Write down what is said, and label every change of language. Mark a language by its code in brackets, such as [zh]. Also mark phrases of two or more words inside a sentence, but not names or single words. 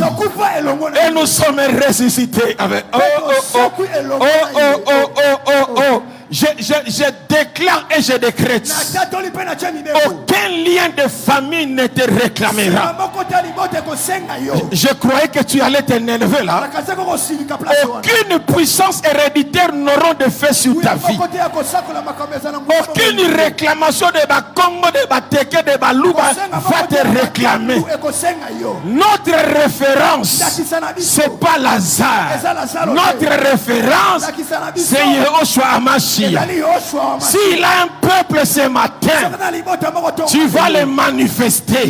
[fr] Et nous sommes ressuscités avec. Je déclare et je décrète, aucun lien de famille ne te réclamera. Je croyais que tu allais t'énerver là. Aucune puissance héréditaire n'aura de fait sur ta vie. Aucune réclamation de ba Congo, de ba Teke, de ba Luba va te réclamer. Notre référence, c'est pas Lazare. Notre référence, c'est Yehoshua Hamashiach. S'il a un peuple ce matin, tu vas le manifester.